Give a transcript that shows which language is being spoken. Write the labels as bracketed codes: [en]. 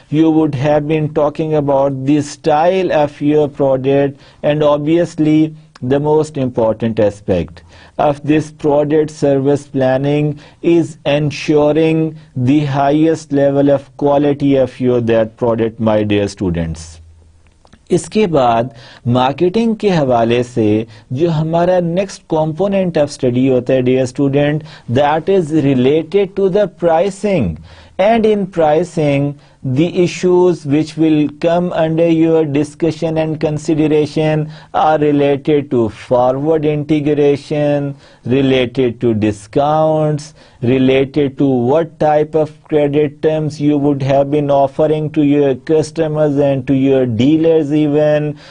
[en] You would have been talking about the style of your product, and obviously the most important aspect of this product service planning is ensuring the highest level of quality of your that product, my dear students. [ur] اس کے بعد marketing کے حوالے سے جو ہمارا next component of study ہوتا ہے dear student, [en] That is related to the pricing. And in pricing, the issues which will come under your discussion and consideration are related to forward integration, related to discounts, related to what type of credit terms you would have been offering to your customers and to your dealers even.